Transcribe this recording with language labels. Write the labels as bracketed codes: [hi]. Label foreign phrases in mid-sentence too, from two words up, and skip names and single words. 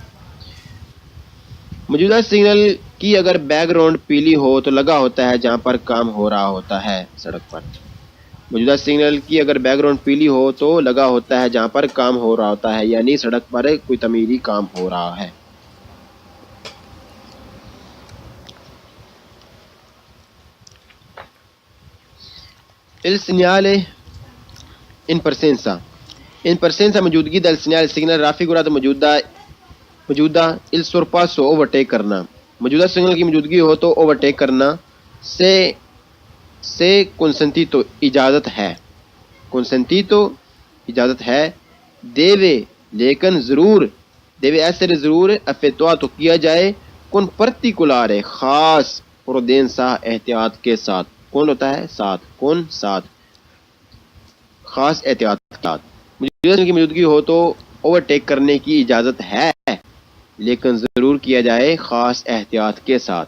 [ur] موجودہ سگنل کی اگر بیک گراؤنڈ پیلی ہو تو لگا ہوتا ہے جہاں پر کام ہو رہا ہوتا ہے سڑک پر. موجودہ سگنل کی اگر بیک گراؤنڈ پیلی ہو تو لگا ہوتا ہے جہاں پر کام ہو رہا ہوتا ہے یعنی سڑک پر کوئی تعمیری کام ہو رہا ہے. [it] Il segnale in presenza موجودگی del segnale signal raffigurato موجودہ il sorpasso [ur] overtake کرنا. موجودہ سگنل کی موجودگی ہو تو اوورٹیک کرنا سے consentito اجازت ہے. consentito اجازت ہے. deve لیکن ضرور [it] deve essere [ur] ضرور effettuato کیا جائے [it] con particolare [ur] خاص prudenza احتیاط کے ساتھ. کون ہوتا ہے ساتھ کون ساتھ خاص احتیاط کے ساتھ. موجودہ کی موجودگی ہو تو اوورٹیک کرنے کی اجازت ہے لیکن ضرور کیا جائے خاص احتیاط کے ساتھ.